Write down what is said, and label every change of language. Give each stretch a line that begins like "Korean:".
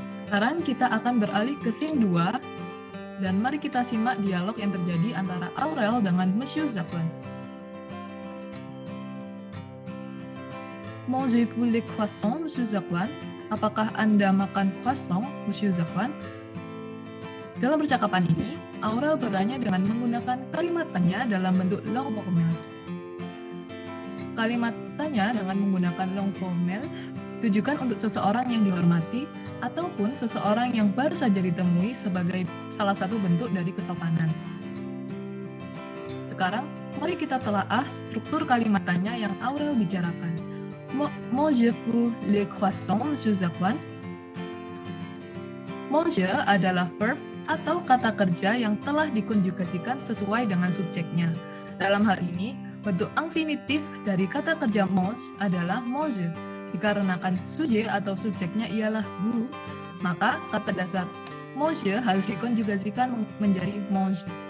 Indonesian: Sekarang kita akan beralih ke scene 2, dan mari kita simak dialog yang terjadi antara Aurel dengan Monsieur Zakwan.
French: Mangez-vous les croissants, Monsieur Zakwan?
Indonesian: Apakah Anda makan croissant, Monsieur Zakwan? Dalam percakapan ini, Aurel bertanya dengan menggunakan kalimat tanya dalam bentuk long formel. Kalimat tanya dengan menggunakan long formel ditujukan untuk seseorang yang dihormati ataupun seseorang yang baru saja ditemui sebagai salah satu bentuk dari kesopanan. Sekarang, mari kita telaah struktur kalimat tanya yang Aurel bicarakan.
French: Mangez-vous les croissants, Monsieur Zakwan?
Indonesian: Manger adalah verb atau kata kerja yang telah dikonjugasikan sesuai dengan subjeknya. Dalam hal ini, bentuk infinitif dari kata kerja mange adalah manger. Dikarenakan subjek atau subjeknya ialah vous, maka kata dasar manger harus dikonjugasikan menjadi mange.